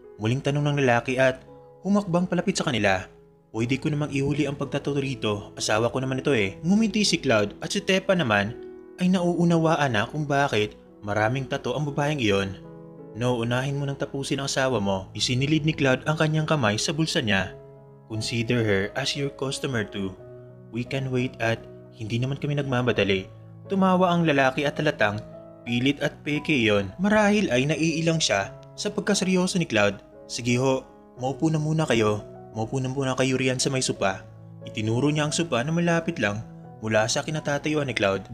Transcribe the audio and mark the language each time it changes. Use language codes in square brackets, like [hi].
[tl] Muling tanong ng lalaki at humakbang palapit sa kanila. Pwede ko namang ihuli ang pagtato rito, asawa ko naman ito eh. Ngumiti si Cloud at si Tepa naman ay nauunawaan na kung bakit maraming tato ang babaeng iyon. No, unahin mo nang tapusin ang asawa mo. Isinilid ni Cloud ang kanyang kamay sa bulsa niya. [en] Consider her as your customer too. We can wait [tl] at hindi naman kami nagmamadali. Tumawa ang lalaki at talatang pilit at peke iyon. Marahil ay naiilang siya sa pagkaseryoso ni Cloud. Sige ho, maupo na muna kayo. Maupo na muna kayo riyan sa may sopa. Itinuro niya ang sopa na malapit lang mula sa kinatatayuan ni Cloud.